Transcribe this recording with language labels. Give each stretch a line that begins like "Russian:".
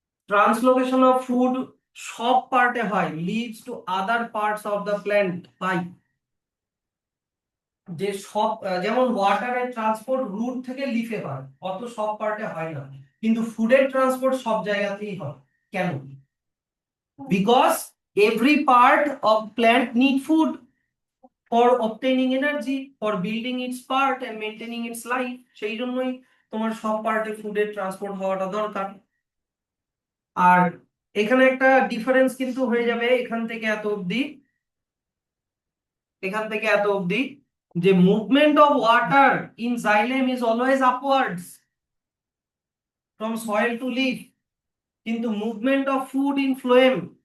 Bangla: Translocation of food সব পার্টে হয়,
English: leads to other parts of the plant by,
Bangla: যে সব যেমন ওয়াটারের ট্রান্সপোর্ট রুট থেকে লিফে হয়, অত সব পার্টে হয় না, কিন্তু ফুডের ট্রান্সপোর্ট সব জায়গাতেই হয়। কেন?
English: Because every part of plant need food for obtaining energy, for building its part and maintaining its life।
Bangla: সেই জন্যই তোমার সব পার্টে ফুডের ট্রান্সপোর্ট হওয়াটা দরকার। আর এখানে একটা ডিফারেন্স কিন্তু হয়ে যাবে এখান থেকে এত অবধি, এখান থেকে এত অবধি, যে
English: movement of water in xylem is always upwards from soil to leaf,
Bangla: কিন্তু
English: movement of food in phloem